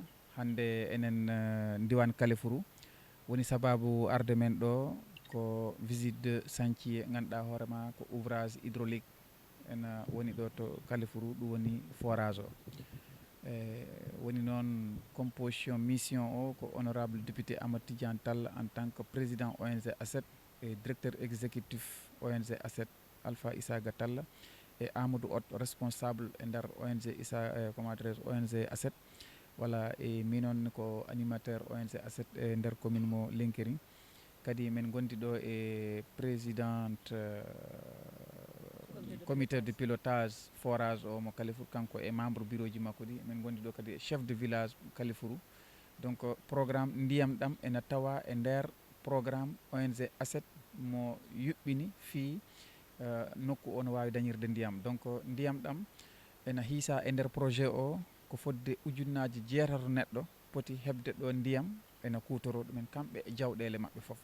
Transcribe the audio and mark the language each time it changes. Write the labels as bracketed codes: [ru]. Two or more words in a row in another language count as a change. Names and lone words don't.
[ff] Hande enen diwan Kalifuru woni sababu arde men ɗo ko [fr] visite de chantier [ff] ganduɗa hoorema ko [fr] ouvrage hydraulique [ff] ena woni ɗo to Kalifuru ɗum woni forage o. Woni noon composition mission o ko [fr] honorable député [ff] Amadou Tidiane Tall [fr] en tant que président ONG ASET et directeur exécutif ONG ASET [ff] Alpha Isaga Tall e Amadou Hott responsable e nder ONG [fr] comment dirais ONG ASET voilà [ff] e minon ko animateur ONG ASET e nder commune mo Lenkerin kadi min gondi ɗo e présidente [fr] comité de pilotage [ff] forage o mo Kalifuru kanko e [fr] membre bureau [ff] ji makko ɗi min gondi ɗo kadi e [fr] chef de village [ff] Kalifuru. Donc programme ndiyam ɗam ena tawa e nder programme ONG ASET mo yuɓɓini fi nokku o no wawi dañirde ndiyam. Donc ndiyam ɗam ena hiisa e nder projet o ko fodde ujunnaji jeetato neɗɗo poti hebde ɗo ndiyam ena kutoro ɗumen kamɓe e jawɗele mabɓe foof.